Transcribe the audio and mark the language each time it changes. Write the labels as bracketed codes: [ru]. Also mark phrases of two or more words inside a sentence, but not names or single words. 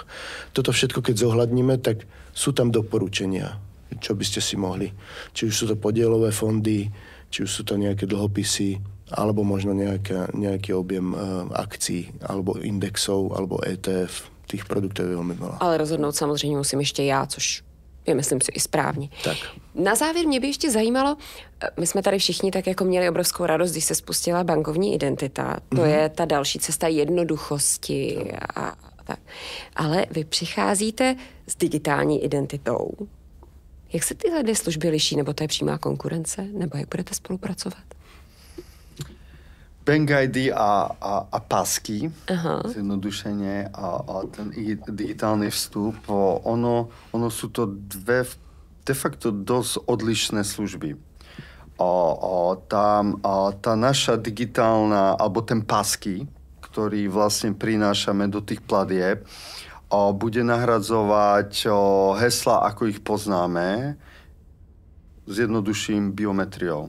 [sk] Toto všetko, keď zohľadníme, tak sú tam doporučenia, čo by ste si mohli. Či už sú to podielové fondy, či už sú to nejaké dlhopisy, alebo možno nejaký objem akcií, alebo indexov, alebo ETF. Tých produktov je veľmi veľa. [cs] Ale rozhodnout samozřejmě musím ještě já, což je, myslím si, i správně. Tak. Na závěr mě by ještě zajímalo, my jsme tady všichni tak jako měli obrovskou radost, když se spustila bankovní identita. To je ta další cesta jednoduchosti a tak. Ale vy přicházíte s digitální identitou. Jak se tyhle dvě služby liší, nebo to je přímá konkurence, nebo jak budete spolupracovat? [sk] Bank ID a pasky, zjednodušenie a ten digitálny vstup, ono sú to dve de facto dosť odlišné služby. Tá naša digitálna, alebo ten pasky, ktorý vlastne prinášame do tých platieb, bude nahradzovať hesla, ako ich poznáme, zjednoduším biometriou.